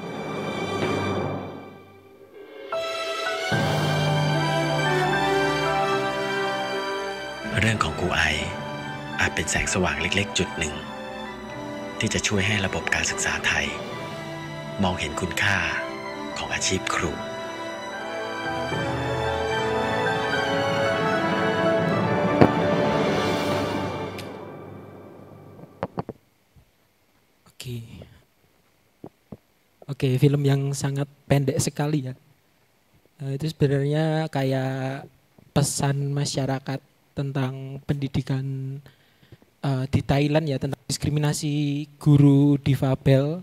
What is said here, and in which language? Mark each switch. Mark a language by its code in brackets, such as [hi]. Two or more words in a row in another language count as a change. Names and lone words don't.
[th] เรื่องของครูไออาจเป็นแสงสว่างเล็กๆจุดหนึ่งที่จะช่วยให้ระบบการศึกษาไทยมองเห็นคุณค่าของอาชีพครู [id] Oke, film yang sangat pendek sekali ya. Itu sebenarnya kayak pesan masyarakat tentang pendidikan di Thailand ya, tentang diskriminasi guru difabel.